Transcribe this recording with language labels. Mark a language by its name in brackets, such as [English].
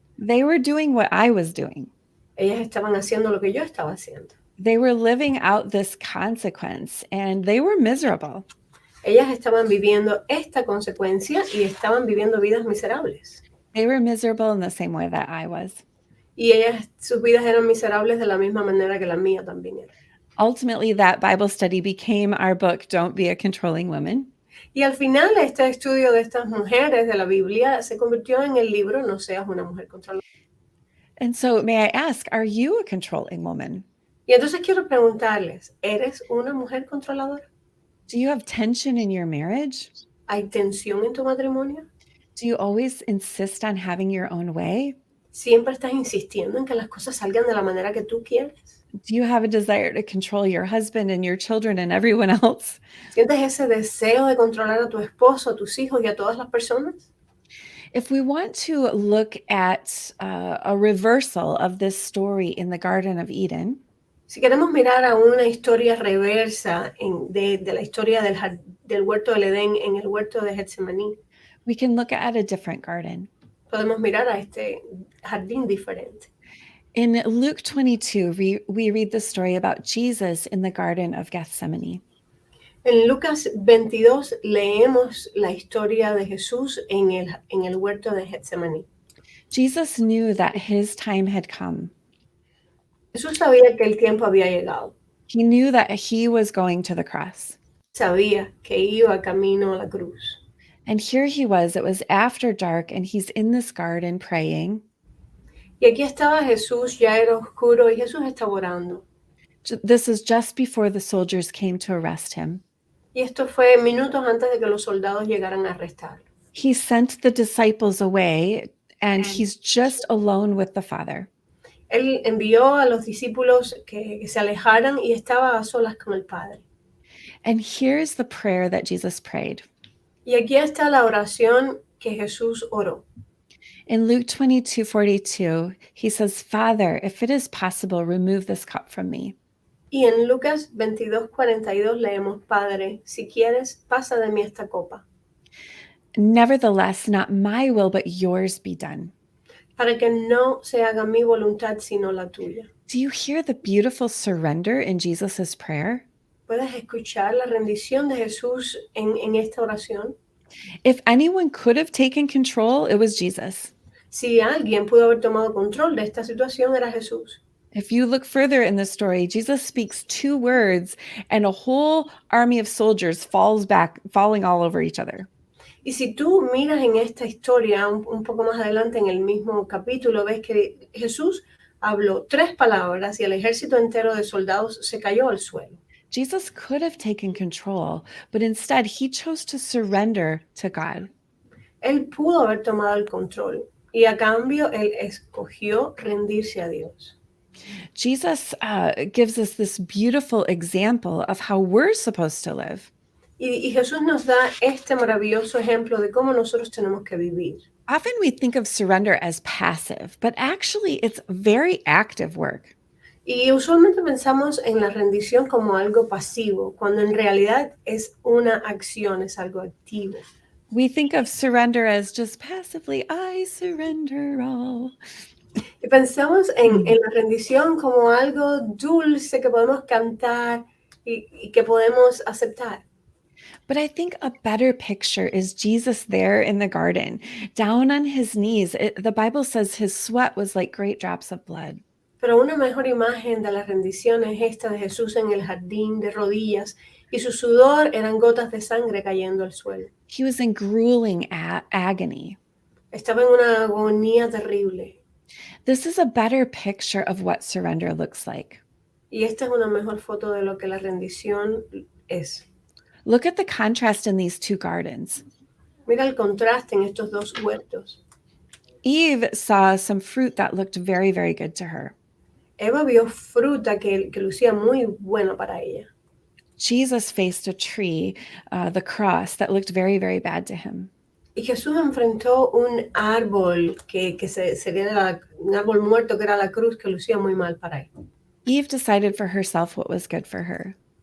[English] They were doing what I was doing. [Spanish] Ellas estaban haciendo lo que yo estaba haciendo. [English] They were living out this consequence and they were miserable. [Spanish] Ellas estaban viviendo esta consecuencia y estaban viviendo vidas miserables. [English] They were miserable in the same way that I was. [Spanish] Y sus vidas eran miserables de la misma manera que la mía también era. [English] Ultimately, that Bible study became our book, Don't Be a Controlling Woman. [Spanish] Y al final, este estudio de estas mujeres de la Biblia se convirtió en el libro No seas una mujer controladora. [English] And so, may I ask, are you a controlling woman? [Spanish] Y entonces quiero preguntarles, ¿eres una mujer controladora? [English] Do you have tension in your marriage? [Spanish] ¿Hay tensión en tu matrimonio? [English] Do you always insist on having your own way? [Spanish] ¿Siempre estás insistiendo en que las cosas salgan de la manera que tú quieres? [English] Do you have a desire to control your husband and your children and everyone else? [Spanish] ¿Sientes ese deseo de controlar a tu esposo, a tus hijos y a todas las personas? [English] If we want to look at a reversal of this story in the Garden of Eden, [Spanish] Si queremos mirar a una historia reversa de la historia del huerto del Edén en el huerto de Getsemaní, [English] we can look at a different garden. [Spanish] podemos mirar a este jardín diferente. [English] In Luke 22, we read the story about Jesus in the Garden of Gethsemane. [Spanish] En Lucas 22 leemos la historia de Jesús en el huerto de Getsemaní. [English] Jesus knew that his time had come. [Spanish] Jesús sabía que el tiempo había llegado. [English] He knew that he was going to the cross. [Spanish] Sabía que iba camino a la cruz. [English] And here he was, it was after dark, and he's in this garden praying. [Spanish] Y aquí estaba Jesús, ya era oscuro, y Jesús estaba orando. [English] This is just before the soldiers came to arrest him. [Spanish] Y esto fue minutos antes de que los soldados llegaran a arrestarlo. [English] He sent the disciples away, and he's just alone with the Father. [Spanish] Él envió a los discípulos que se alejaran y estaba a solas con el Padre. [English] And here's the prayer that Jesus prayed. [Spanish] Y aquí está la oración que Jesús oró. [English] In Luke 22:42, he says, Father, if it is possible, remove this cup from me. [Spanish] Y en Lucas 22:42 leemos, Padre, si quieres, pasa de mí esta copa. [English] Nevertheless, not my will, but yours be done. [Spanish] Para que no se haga mi voluntad, sino la tuya. [English] Do you hear the beautiful surrender in Jesus' prayer? [Spanish] ¿Puedes escuchar la rendición de Jesús en esta oración? [English] If anyone could have taken control, it was Jesus. [Spanish] Si alguien pudo haber tomado control de esta situación, era Jesús. [English] If you look further in the story, Jesus speaks 2 words and a whole army of soldiers falling all over each other. [Spanish] Y si tú miras en esta historia, un poco más adelante en el mismo capítulo, ves que Jesús habló 3 palabras y el ejército entero de soldados se cayó al suelo. [English] Jesus could have taken control, but instead he chose to surrender to God. [Spanish] Él pudo haber tomado el control y a cambio él escogió rendirse a Dios. [English] Jesus gives us this beautiful example of how we're supposed to live. [Spanish] Y Jesús nos da este maravilloso ejemplo de cómo nosotros tenemos que vivir. [English] Often we think of surrender as passive, but actually it's very active work. [Spanish] Y usualmente pensamos en la rendición como algo pasivo, cuando en realidad es una acción, es algo activo. [English] We think of surrender as just passively, I surrender all. [Spanish] Y pensamos en la rendición como algo dulce que podemos cantar y que podemos aceptar. [English] But I think a better picture is Jesus there in the garden, down on his knees. The Bible says his sweat was like great drops of blood. [Spanish] Pero una mejor imagen de la rendición es esta de Jesús en el jardín de rodillas y su sudor eran gotas de sangre cayendo al suelo. [English] He was in grueling agony. [Spanish] Estaba en una agonía terrible. [English] This is a better picture of what surrender looks like. [Spanish] Y esta es una mejor foto de lo que la rendición es. [English] Look at the contrast in these 2 gardens. [Spanish] Mira el contraste en estos 2 huertos. [English] Eve saw some fruit that looked very, very good to her. [Spanish] Eva vio fruta que lucía muy buena para ella. [English] Jesus faced a tree, the cross, that looked very, very bad to him. [Spanish] Y Jesús enfrentó un árbol sería un árbol muerto que era la cruz que lucía muy mal para él. [English] Eve decided for herself what was good for her.